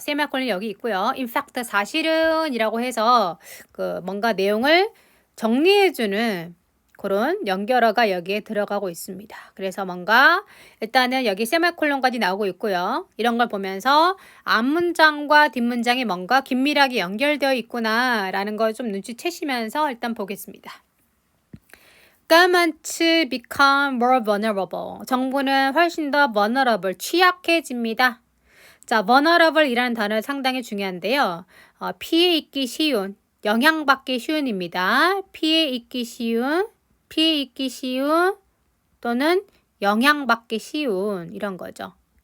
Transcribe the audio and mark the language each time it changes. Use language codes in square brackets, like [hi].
[ko] 세미콜론이 여기 있고요. In fact, 사실은 이라고 해서 그 뭔가 내용을 정리해주는 그런 연결어가 여기에 들어가고 있습니다. 그래서 뭔가 일단은 여기 세미콜론까지 나오고 있고요. 이런 걸 보면서 앞문장과 뒷문장이 뭔가 긴밀하게 연결되어 있구나 라는 걸 좀 눈치채시면서 일단 보겠습니다. [en] Government become more vulnerable. [ko] 정부는 훨씬 더 vulnerable, 취약해집니다. 자, vulnerable 이라는 단어 상당히 중요한데요. 피해 입기 쉬운, 영향받기 쉬운입니다. 피해 입기 쉬운 또는 영향받기 쉬운 이런 거죠.